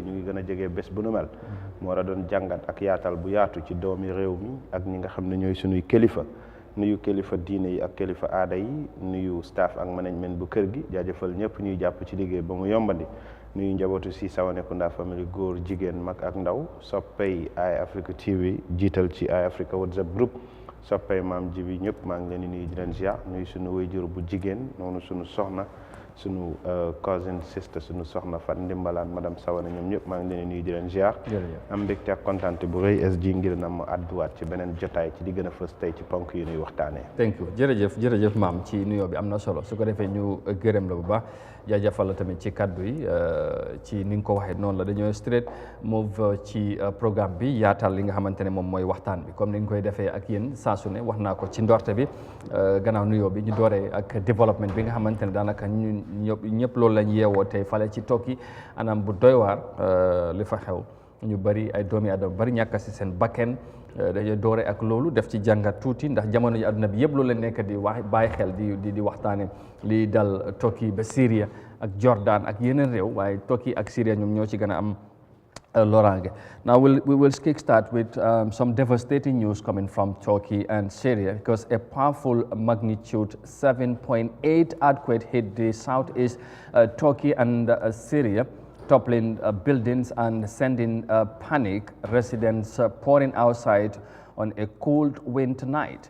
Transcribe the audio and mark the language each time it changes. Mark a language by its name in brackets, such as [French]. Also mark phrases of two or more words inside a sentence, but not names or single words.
[Wolof] ñu ngi gën a jege bés bu nu mel mu war a doon jàngat ak yaatal bu yaatu ci doomi réew mi ak ñi nga xam ne ñooy sunuy kilifa nuyu kilifa diine yi ak kilifa aada yi nuyu staff ak management bu kër gi jaajëfal ñëpp ñuy jàpp ci liggéey ba mu yombandi nuyu njabootu si Sawanekunda famille góor jigéen mag ak ndaw soppay Eyeafrica TV jiital ci Eyeafrica WhatsApp group soppay maam Jibi ñëpp maa ngi leen di nuyu di leen ziar nuyu suñu wayjur bu jigéen noonu suñu soxna sunu [English] cousin sister [Wolof] sunu soxna Fat Ndimbalaan madame Sawana ñoom ñëpp maa ngi leen nuyu di leen ziar am mbégte ak kontaante bu rëy SG ngir na ma àdduwaat ci beneen jotaay ci di gën a fës tey ci ponk yi nuy waxtaanee. [English] thank you [Wolof] jërëjëf maam ci nuyoo bi am na solo su ko defee ñu gërëm la bu baax jaajëfal la tamit ci kaddu yi ci ni nga ko waxee noonu la dañoo [English] straight move [Wolof] ci programme bi yaatal li nga xamante ne moom mooy waxtaan bi comme ni nga koy defee ak yéen saa su ne wax naa ko ci ndorte bi gannaaw nuyoo bi ñu dooree ak développement bi nga xamante ne daanaka ñëpp loolu lañ yeewoo tey fale ci tokki anam bu doy waar li fa xew ñu bari ay doomi aadama bari ñàkk si seen bakken dañoo doore ak loolu def ci jàngat tuuti ndax jamono ji àdduna bi yëpp loolu lañ nekk di wax bàyyi xel di waxtaane lii dal Turkey ba Syria ak Jordan ak yeneen réew waaye Turkey ak Syria ñoom ñoo ci gën a am loraange. [English] Now we will kickstart with some devastating news coming from Turkey and Syria because a powerful magnitude 7.8 earthquake hit the southeast Turkey and Syria, toppling buildings and sending panic residents pouring outside on a cold winter night.